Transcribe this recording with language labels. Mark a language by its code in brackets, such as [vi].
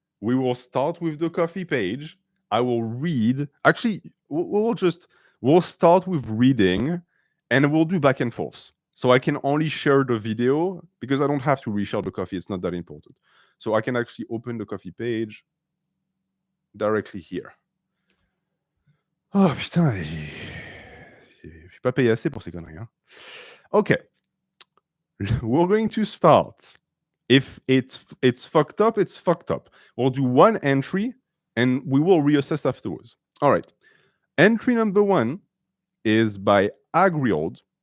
[en] We will start with the coffee page. I will read. Actually, we'll start with reading, and we'll do back and forth. So I can only share the video because I don't have to reshare the coffee. It's not that important. So I can actually open the coffee page directly here. [fr] Oh putain, je suis pas payé assez pour ces conneries. Hein. [en] Okay, we're going to start. If it's fucked up, it's fucked up. We'll do one entry, and we will reassess afterwards. All right. Entry number 1 is by Agriold.